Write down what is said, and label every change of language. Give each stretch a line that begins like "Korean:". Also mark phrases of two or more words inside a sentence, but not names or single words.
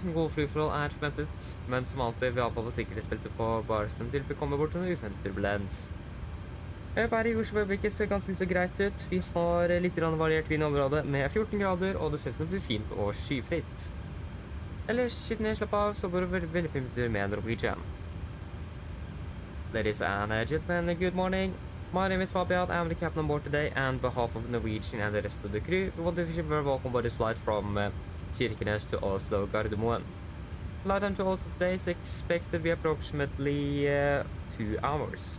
Norwegian: Gode flyforhold er forventet, men som alltid vi avholder sikkerhetsbeltet på barsen til vi kommer bort til en uforventet turbulens. Været i Oslo øyeblikket ser ganske så greit ut. Vi har litt variert vindområde med 14 grader, og det ser ut som det blir fint og skyfritt. Ellers, sitt ned, slapp av, så går det veldig fint med Norwegian.
English: Ladies and gentlemen, good morning. My name is Fabian. I'm the captain on board today, and on behalf of Norwegian and the rest of the crew, we want to wish you a very welcome aboard this flight from Kirkenes to Oslo Gardermoen. Flight time to Oslo today is expected to be approximately 2 hours.